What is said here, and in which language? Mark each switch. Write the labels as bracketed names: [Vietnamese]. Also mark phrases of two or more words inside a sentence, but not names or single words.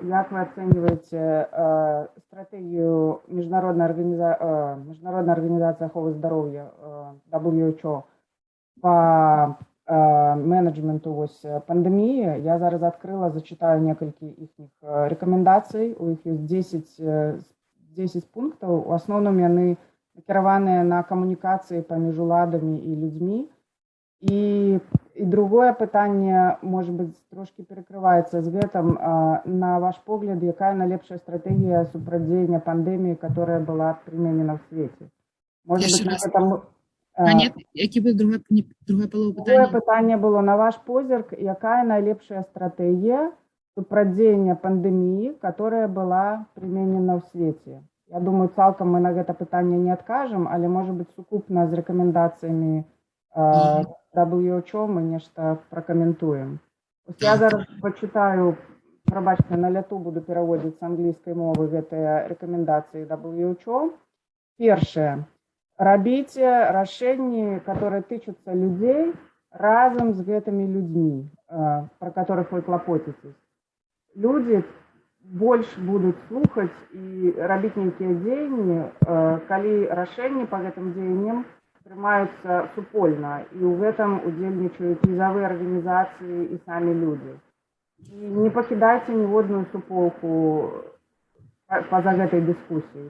[Belarusian] Як вы ацэньваеце стратэгію Міжнароднай арганізацыі аховы здароўя WHO па менеджменту вось пандэміі? Я зараз адкрыла, зачитаю некалькі іхніх рэкамендацый. У іх ёсць 10 пунктаў. У асноўным яны накіраваныя на камунікацыі паміж уладамі і людзьмі. І другое пытанне, [Russian] может быть, трошки перекрывается с гэтым. [Belarusian] На ваш погляд, якая найлепшая стратегія супрацьдзеяння пандеміі, [Russian] которая была применена в свете? Может быть, на этом... [Belarusian] Які быў другая палова пытання? Другое пытанне было, на ваш позірк, якая найлепшая стратегія супрацьдзеяння пандеміі, [Russian] которая была применена в свете? [Belarusian] Я думаю, цалкам мы на гэта пытанне не адкажам, але, [Russian] может быть, [Belarusian] сукупна з рэкамендацыямі WHO мы нешта пракаментуем. Я зараз почитаю, прабачце, на ляту буду пераводзіць з англійскай мовы гэтыя рэкамендацыі WHO. Першае. Рабіце рашэнні, которые тычуцца людзей разам з гэтымі людзьмі, [Russian] про которых вы клапоцитесь. [Belarusian] Люди больш будуць слухаць і рабіць нейкія дзеянні, калі рашэнні па гэтым дзеянням прымаюцца супольна, і ў гэтым удзельнічаюць нізавыя арганізацыі і самі людзі. І не пакідайце ніводную суполку па-за гэтай дыскусіі.